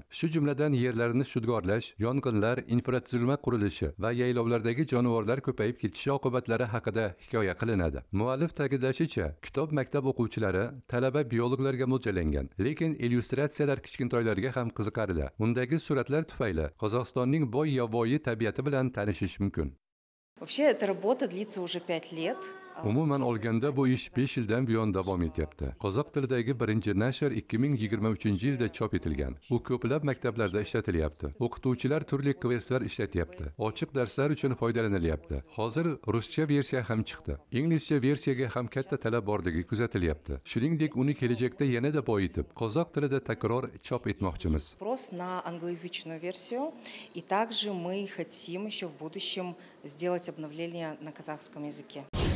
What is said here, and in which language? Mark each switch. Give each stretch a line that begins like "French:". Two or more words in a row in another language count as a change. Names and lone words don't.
Uzbek: Shu jumladan yerlarni shudgorlash, yong'inlar, infratuzilma qurilishi va yaylovlardagi jonivorlar ko'payib ketishi oqibatlari haqida hikoya qilinadi. Muallif ta'kidlashicha, kitob maktab o'quvchilari, talaba biologlarga mo'ljallangan, lekin illyustratsiyalar kichkintoylarga ham qiziqarli. Undagi suratlar tufayli Qozog'istonning boy yovvoyi tabiati bilan tanishish mumkin.
Russian: Вообще, эта работа длится уже 5 лет.
Uzbek: Umuman olganda bu ish 5 yildan buyon davom etyapti. Qozoq tilidagi birinchi nashr 2023-yilda chop etilgan. U ko'plab maktablarda ishlatilyapti. O'qituvchilar turli kvestlar ishlatyapti. Ochiq darslar uchun foydalanilyapti. Hozir ruscha versiya ham chiqdi. Inglizcha versiyaga ham katta talab borligi kuzatilyapti. Shuningdek, uni kelajakda yanada boyitib, qozoq tilida takror chop etmoqchimiz.
Russian: Спрос на англоязычную версию, и также мы хотим еще в будущем сделать обновление на казахском языке.